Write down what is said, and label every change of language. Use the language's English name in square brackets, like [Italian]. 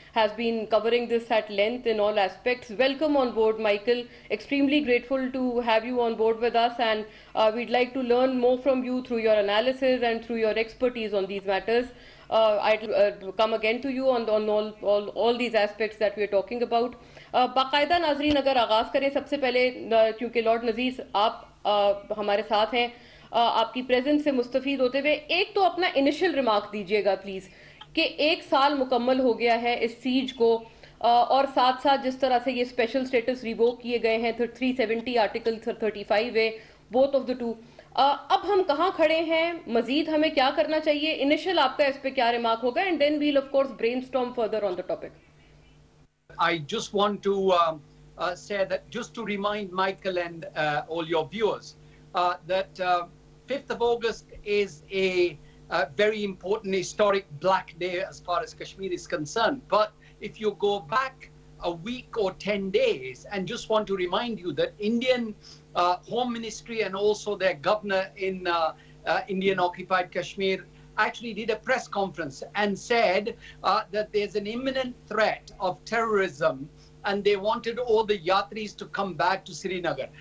[English] Has been covering this at length in all aspects. Welcome on board, Michael. Extremely grateful to have you on board with us, and we'd like to learn more from you through your analysis and through your expertise on these matters. I'd come again to you on all these aspects that we're talking about. [Urdu] باقاعدہ ناظرین اگر آغاز کریں سب سے پہلے, کیونکہ lord Nazir آپ ہمارے ساتھ ہیں, آپ کی پریزنس سے مستفید ہوتے ہوئے ایک تو اپنا انیشل ریمارک دیجئے گا پلیز, کہ 1 سال مکمل ہو گیا ہے اس سیج کو, اور ساتھ ساتھ جس طرح سے یہ اسپیشل سٹیٹس ریووک کیے گئے ہیں 370 آرٹیکل 35 ہے, [English] both of the two, [Urdu] اب ہم کہاں کھڑے ہیں, مزید ہمیں کیا کرنا چاہیے, انیشل آپ کا اس پہ کیا ریمارک ہوگا, [English] And then well of course brainstorm further on the topic. I just want to say that, just to remind Michael and all your viewers, that 5th of August is a very important historic black day as far as Kashmir is concerned. But if you go back a week or 10 days, and just want to remind you that Indian Home Ministry and also their governor in Indian occupied Kashmir actually did a press conference and said that there's an imminent threat of terrorism, and they wanted all the yatris to come back to Srinagar.